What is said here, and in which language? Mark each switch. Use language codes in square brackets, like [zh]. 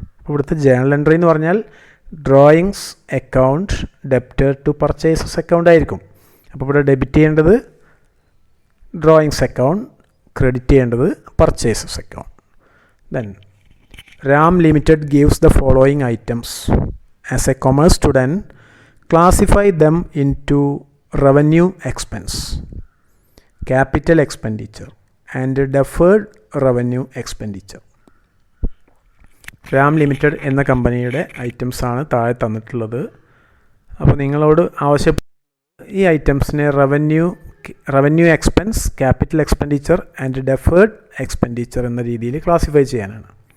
[ml] അപ്പോൾ ഇവിടുത്തെ journal entry എന്ന് പറഞ്ഞാൽ drawings account debtor to purchases account ആയിരിക്കും. അപ്പോൾ ഇവിടെ ഡെബിറ്റ് ചെയ്യേണ്ടത് ഡ്രോയിങ്സ് അക്കൗണ്ട്, ക്രെഡിറ്റ് ചെയ്യേണ്ടത് purchases account. [en] Then Ram limited gives the following items as a commerce student. Classify them into revenue expense, capital expenditure and deferred revenue expenditure. [ml] Ram limited എന്ന കമ്പനിയുടെ ഐറ്റംസാണ് താഴെ തന്നിട്ടുള്ളത്. അപ്പോൾ നിങ്ങളോട് ഈ ഐറ്റംസിനെ revenue expense, capital expenditure and deferred expenditure എന്ന രീതിയിൽ ക്ലാസിഫൈ ചെയ്യാനാണ്.